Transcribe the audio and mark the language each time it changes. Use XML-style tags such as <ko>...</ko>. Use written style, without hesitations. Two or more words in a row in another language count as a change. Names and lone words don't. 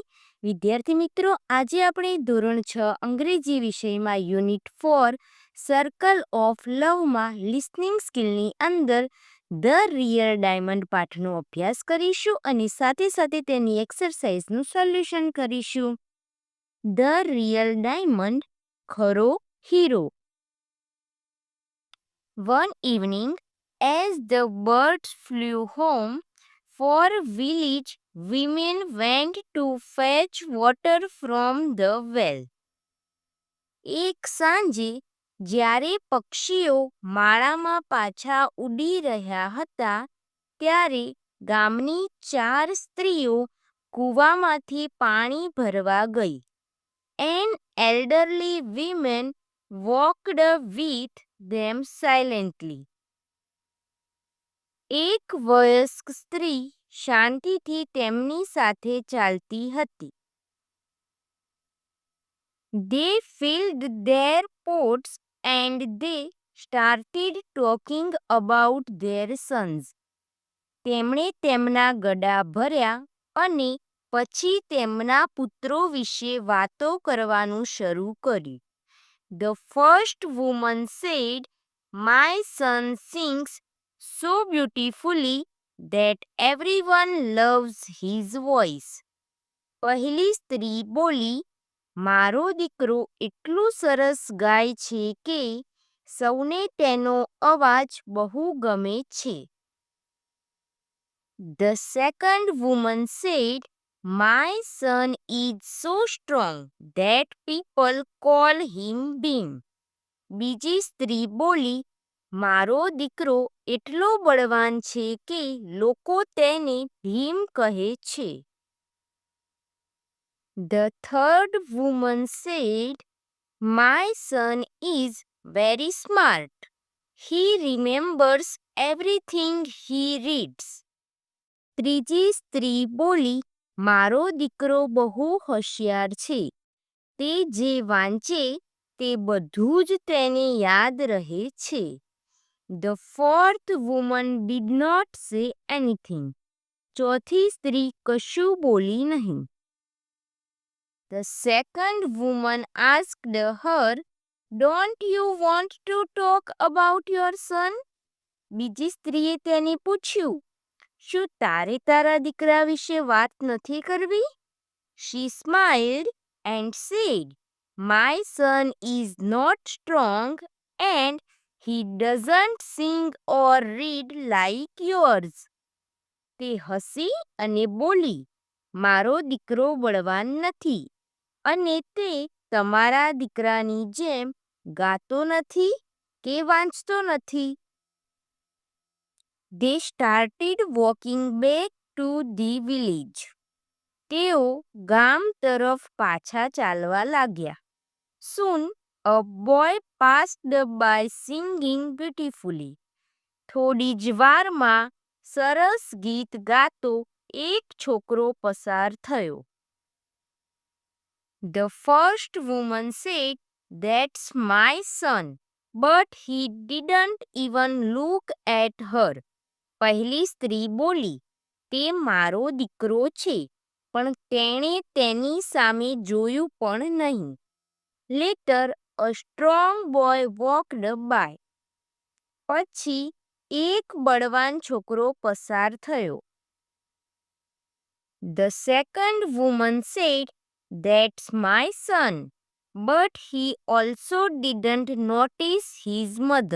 <gu>વિદ્યાર્થી મિત્રો, આજે આપણે ધોરણ 6 અંગ્રેજી વિષયમાં યુનિટ 4 સર્કલ ઓફ લવમાં</gu> <en>listening skillની</en> <gu>અંદર ધ રિયલ ડાયમંડ પાઠનો અભ્યાસ કરીશું અને સાથે તેની એક્સરસાઇઝનું સોલ્યુશન કરીશું. ધ રિયલ ડાયમંડ, ખરો હીરો.</gu> <en>One evening, as the birds flew home, four village women went to fetch water from the well.</en> <gu>એક સાંજે જ્યારે પક્ષીઓ માળામાં પાછા ઉડી રહ્યા હતા, ત્યારે ગામની 4 સ્ત્રીઓ કૂવામાંથી પાણી ભરવા ગઈ.</gu> <en>An elderly woman walked with them silently.</en> <gu>એક વયસ્ક સ્ત્રી શાંતિથી તેમની સાથે ચાલતી હતી.</gu> <en>They filled their pots and they started talking about their sons.</en> <gu>તેમણે તેમના ગડા ભર્યા અને પછી તેમના પુત્રો વિશે વાતો કરવાનું શરૂ કર્યું.</gu> <en>The first woman said, "My son sings so beautifully that everyone loves his voice."</en> <gu>પહેલી સ્ત્રી બોલી, મારો દીકરો એટલું સરસ ગાય છે કે સૌને તેનો અવાજ બહુ ગમે છે.</gu> <en>The second woman said, "My son is so strong that people call him Bhim."</en> <gu>બીજી સ્ત્રી બોલી, મારો દીકરો એટલો બળવાન છે કે લોકો તેને ભીમ કહે છે.</gu> <en>The third woman said, "My son is very smart. He remembers everything he reads."</en> <gu>ત્રીજી સ્ત્રી બોલી, મારો દીકરો બહુ હોશિયાર છે. તે જે વાંચે તે બધું જ તેને યાદ રહે છે.</gu> <en>The fourth woman did not say anything.</en> <gu>ચોથી સ્ત્રી કશું બોલી નહીં.</gu> <en>The second woman asked her, "Don't you want to talk about your son?"</en> <gu>બીજી સ્ત્રીએ તેને પૂછ્યું, શું તારે તારા દીકરા વિશે વાત નથી કરવી?</gu> <en>She smiled and said, "My son is not strong and he doesn't sing or read like yours."</en> <gu>તે હસી અને બોલી, મારો દીકરો બળવાન નથી અને તે તમારા દીકરાની જેમ ગાતો નથી કે વાંચતો નથી.</gu> <en>They started walking back to the village.</en> <gu>તેઓ ગામ તરફ પાછા ચાલવા લાગ્યા.</gu> <en>Soon a boy passed by singing beautifully.</en> <gu>થોડી જ વારમાં સરસ ગીત ગાતો એક છોકરો પસાર થયો.</gu> <en>The first woman said, "That's my son," but he didn't even look at her.</en> <gu>પહેલી સ્ત્રી બોલી, તે મારો દીકરો છે, પણ તેણે તેની સામે જોયું પણ નહીં.</gu> <en>Later a strong boy walked by.</en> <gu>પછી એક બળવાન છોકરો પસાર થયો.</gu> <en>The second woman said, "That's my son," but he also didn't notice his mother.</en>